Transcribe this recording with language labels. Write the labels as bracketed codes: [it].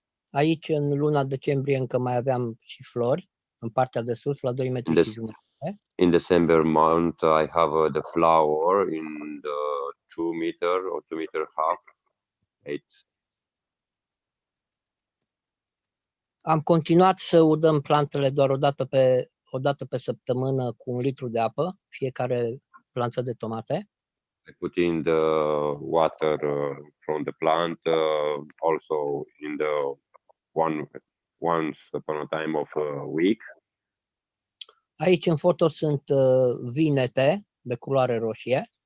[ro] Aici, în luna decembrie, încă mai aveam și flori, în partea de sus, la 2 metri și jumătate. [en] In December month, I have the flower in the 2 meter or 2 meter half, 8. [ro] Am continuat să udăm plantele doar o dată pe săptămână cu 1 litru de apă, fiecare plantă de tomate. [en] I put in the water from the plant, also in the once upon a time of a week. [ro] Aici în foto sunt vinete de culoare roșie.